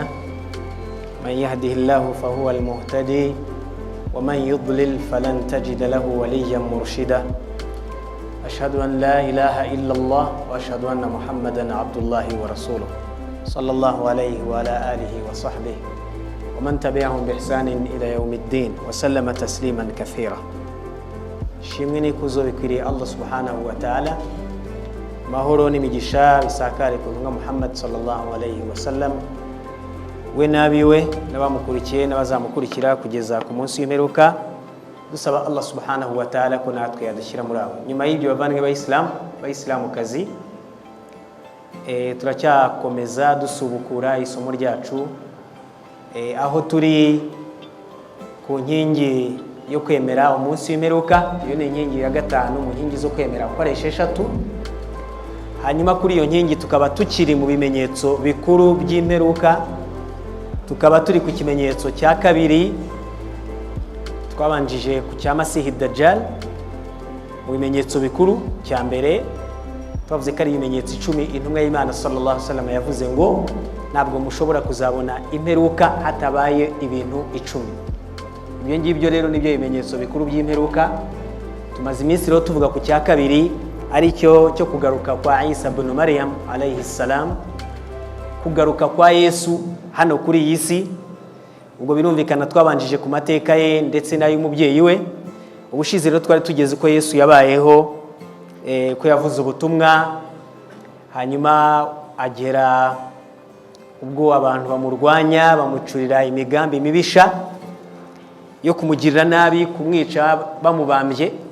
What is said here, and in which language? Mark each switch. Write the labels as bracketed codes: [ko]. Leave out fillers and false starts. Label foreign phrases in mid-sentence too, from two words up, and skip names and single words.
[ar] من يهده الله فهو المهتدي ومن يضلل فلن تجد له وليا مرشدا. أشهد أن لا إله إلا الله وأشهد أن محمدا عبد الله ورسوله صلى الله عليه وعلى آله وصحبه ومن تبعهم بإحسان إلى يوم الدين وسلم تسليما كثيرا. [rw] shimwe kuzo bikwiriye [ar] الله سبحانه وتعالى, [rw] mahoro n'imigisha bisakare ku ntumwa Muhammad [ar] صلى الله عليه وسلم, [rw] we nabiwe n'abamukurikiye n'abazamukurikira kugeza ku munsi w'imperuka. Dusaba [ar] الله سبحانه وتعالى [rw] ko natwe yadushyira muri abo. Nyuma y'ibyo bavandimwe bayisilamukazi, turacyakomeza dusubukura isomo ryacu aho turi ku nkingi yo kwemera umunsi w'imperuka. Iyo ni inkingi ya gatanu mu nkingi zo kwemera uko ari esheshatu. Hanyuma kuri iyo nkingi tukaba tukiri mu bimenyetso bikuru by'imperuka, tukaba turi ku kimenyetso cya kabiri. Twabanjije ku cya Masihi Dajjal. Mu bimenyetso bikuru cya mbere twavuze ko ari ibimenyetso 10 intumwa y'Imana [ar] صلى الله عليه وسلم [rw] yavuze ngo ntabwo mushobora kuzabona imperuka hatabaye ibintu 10. Ibyo ngibyo rero nibyo bimenyetso bikuru by'imperuka. Tumaze iminsi rero tuvuga ku cya kabiri, ari cyo kugaruka kwa Isa ibn Maryam [ar] عليه السلام, [rw] kugaruka kwa Yesu hano kuri iyi si. Ubwo birumvikana twabanjije ku mateka ye ndetse n'ay'umubyeyi we. Ubushize rero twari tugeze ko Yesu yabayeho, ko yavuze ubutumwa, hanyuma agera ubwo abantu bamurwanya, bamucurira imigambi mibisha yo kumugirira nabi, kumwica bamubambye.